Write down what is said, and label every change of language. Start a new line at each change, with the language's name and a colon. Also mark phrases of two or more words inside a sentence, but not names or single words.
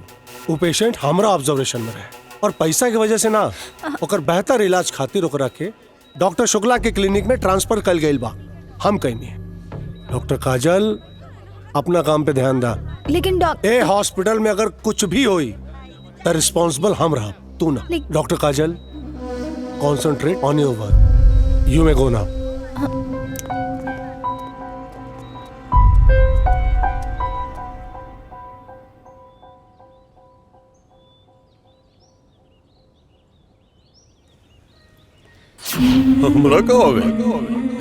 Bhojpuri: वो पेशेंट हमरा ऑब्जर्वेशन में रहे, और पैसा की वजह से ना, ओकर बेहतर इलाज खातिर ओकरा के डॉक्टर शुक्ला के क्लिनिक में ट्रांसफर कल गई बा। हम कहनी डॉक्टर काजल अपना काम पे ध्यान दा। लेकिन ए हॉस्पिटल में अगर कुछ भी होई तो रिस्पॉन्सिबल हम रहा, तू ना। डॉक्टर काजल,
English: concentrate on your work, you may go now.
Bhojpuri: हमरा का हो गया?